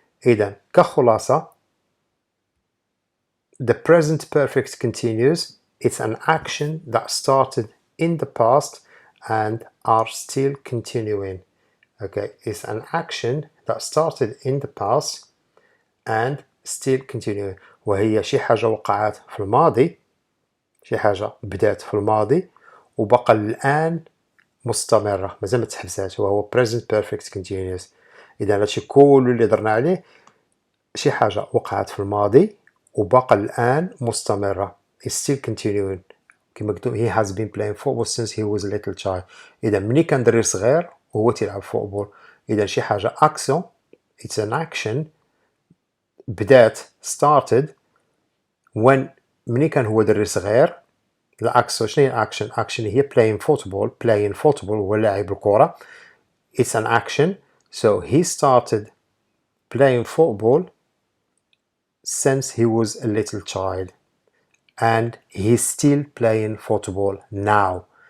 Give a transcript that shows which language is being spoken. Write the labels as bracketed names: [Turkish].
[Arabic] إذا كخلاصة the present perfect continuous. [English] It's an action that started in the past and are still continuing. Okay, it's an action that started in the past and still continuing. [Arabic] وهي شي حاجة وقعت في الماضي، شي حاجة بدأت في الماضي وبقى الآن مستمرة، مازال ما تحبساتش، وهو present perfect continuous. إذا هادشي كل اللي درنا عليه شي حاجة وقعت في الماضي وبقى الآن مستمرة. [English] It's still continuing. [Arabic] كما قلتو [English] he has been playing football since he was a little child. [Arabic] إذا مني كان دري صغير وهو تيلعب فوتبول. إذا شي حاجة action. [English] It's an action [Arabic] بدات [English] started when [Arabic] مني كان هو دري صغير. الأكسو شنو هي action؟ action هي playing football هو لاعب الكرة. [English] It's an action. So he started playing football since he was a little child and he's still playing football now.